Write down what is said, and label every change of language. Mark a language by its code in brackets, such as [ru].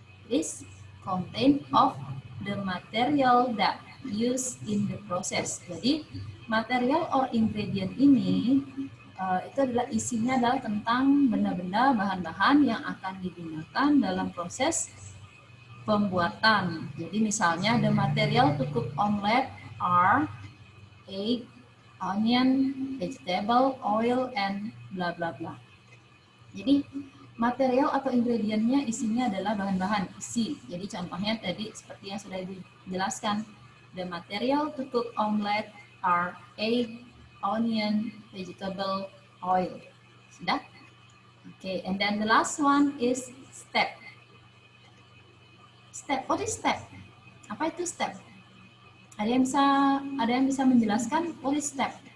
[en] Is content of the material that used in the process. [id] Jadi material or ingredient ini itu adalah isinya adalah tentang benda-benda, bahan-bahan yang akan digunakan dalam proses pembuatan. Jadi misalnya [en] the material to cook omelette are egg, onion, vegetable, oil, and bla bla bla. [id] Jadi material atau ingredientnya isinya adalah bahan-bahan isi. Jadi contohnya tadi seperti yang sudah dijelaskan. [en] The material to cook omelette are egg, onion, vegetable, oil. Sudah? Okay, and then the last one is step. Step, what is step? [id] Apa itu step? Ada yang bisa menjelaskan [en] what is step?